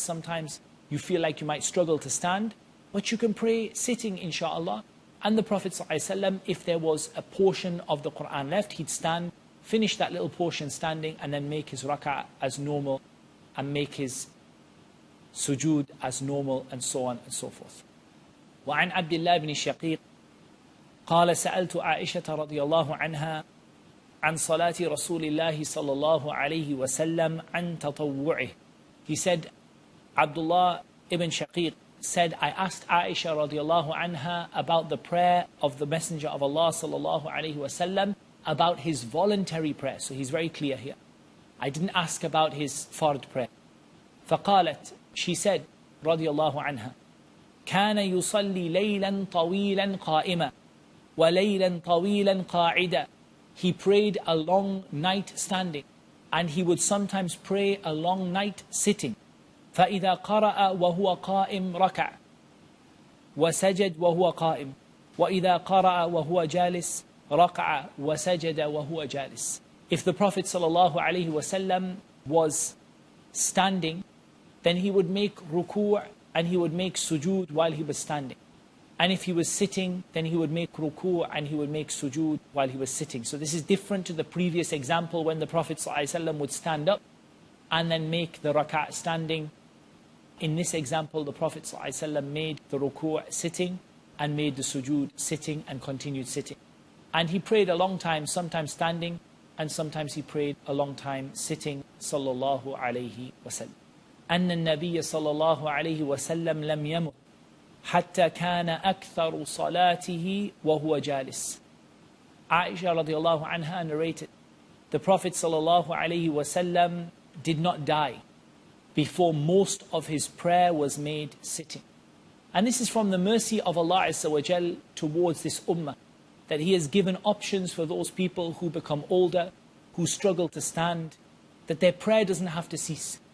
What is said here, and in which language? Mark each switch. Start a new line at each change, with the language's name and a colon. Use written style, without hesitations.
English: Sometimes you feel like you might struggle to stand, but you can pray sitting, inshaAllah. And the Prophet ﷺ, if there was a portion of the Quran left, he'd stand, finish that little portion standing, and then make his rak'ah as normal, and make his sujood as normal, and so on and so forth.
Arabic: وعن عبد الله بن شقيق قال سألت عائشة رضي الله عنها عن صلاة رسول الله صلى الله عليه وسلم عن تطوعه.
English: He said, Abdullah ibn Shaqiq said, I asked Aisha radiallahu anha about the prayer of the Messenger of Allah sallallahu alayhi wasallam, about his voluntary prayer. So he's very clear here. I didn't ask about his fard prayer.
Arabic: فقالت,
English: she said,
Arabic: radiallahu anha, كان يصلي ليلا طويلا قائما وليلا طويلا قاعدا.
English: He prayed a long night standing, and he would sometimes pray a long night sitting.
Arabic: فإذا قرأ وهو قائم ركع وسجد وهو قائم وإذا قرأ وهو جالس ركع وسجد وهو جالس.
English: If the Prophet ﷺ was standing, then he would make ruku' and he would make sujood while he was standing. And if he was sitting, then he would make ruku' and he would make sujood while he was sitting. So this is different to the previous example when the Prophet ﷺ would stand up and then make the rak'ah standing. In this example, the Prophet ﷺ made the ruku' sitting and made the sujood sitting and continued sitting. And he prayed a long time, sometimes standing, and sometimes he prayed a long time sitting, sallallahu alayhi wasallam.
Arabic: أن النبي صلى الله عليه وسلم لم يمت حتى كان أكثر صلاته وهو جالس.
English: Aisha radiallahu anha narrated, the Prophet sallallahu alayhi wasallam did not die before most of his prayer was made sitting. And this is from the mercy of Allah Azza wa Jal towards this ummah, that He has given options for those people who become older, who struggle to stand, that their prayer doesn't have to cease.